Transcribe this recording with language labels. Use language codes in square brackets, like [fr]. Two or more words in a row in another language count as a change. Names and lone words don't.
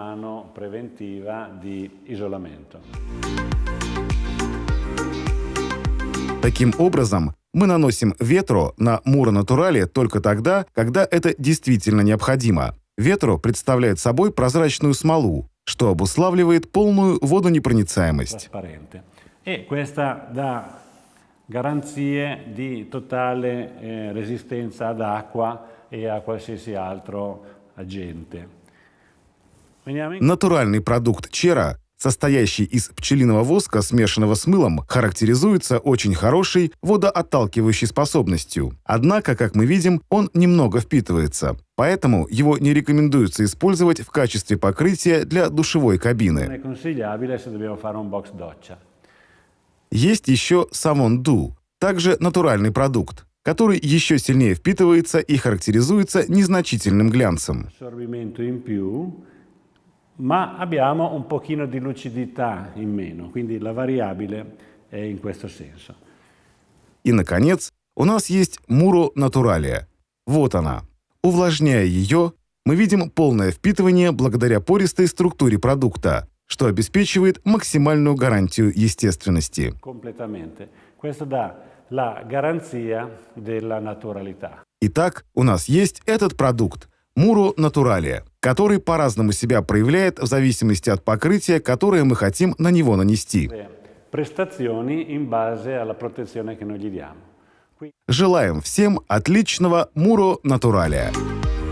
[ru] Таким образом, мы наносим Vetro на Muro Naturale только тогда, когда это действительно необходимо. Vetro представляет собой прозрачную смолу, что обуславливает полную водонепроницаемость. [it] Garanzie di totale resistenza ad acqua e a qualsiasi altro agente. [ru] Натуральный продукт Cera, состоящий из пчелиного воска, смешанного с мылом, характеризуется очень хорошей водоотталкивающей способностью. Однако, как мы видим, он немного впитывается. Поэтому его не рекомендуется использовать в качестве покрытия для душевой кабины. Есть еще Savon Dew, также натуральный продукт, который еще сильнее впитывается и характеризуется незначительным глянцем. [it] Ma abbiamo un pochino di lucidità in meno, quindi la variabile è in questo senso. [ru] И, наконец, у нас есть Muro Naturale. Вот она. Увлажняя ее, мы видим полное впитывание благодаря пористой структуре продукта, что обеспечивает максимальную гарантию естественности. Итак, у нас есть этот продукт, Muro Naturale, который по-разному себя проявляет в зависимости от покрытия, которое мы хотим на него нанести. [it] Prestazioni in base alla protezione che noi gli diamo. [ru] Желаем всем отличного Muro Naturale.